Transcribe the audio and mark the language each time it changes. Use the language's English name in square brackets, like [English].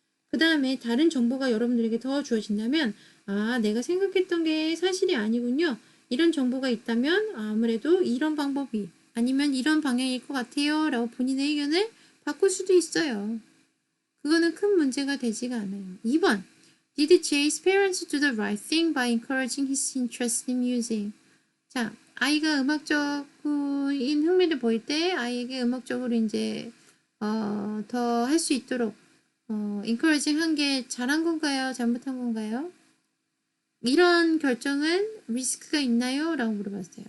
[Korean] 그 다음에 다른 정보가 여러분들에게 더 주어진다면 내가 생각했던 게 사실이 아니군요. 이런 정보가 있다면 아무래도 이런 방법이 아니면 이런 방향일 것 같아요 라고 본인의 의견을 바꿀 수도 있어요. 그거는 큰 문제가 되지가 않아요. 2번 [English] Did Jay's parents do the right thing by encouraging his interest in music? [Korean] 자, 아이가 음악적인 흥미를 보일 때 아이에게 음악적으로 이제 더 할 수 있도록 encouraging 한 게 잘한 건가요? 잘못한 건가요? 이런 결정은 리스크가 있나요? 라고 물어봤어요.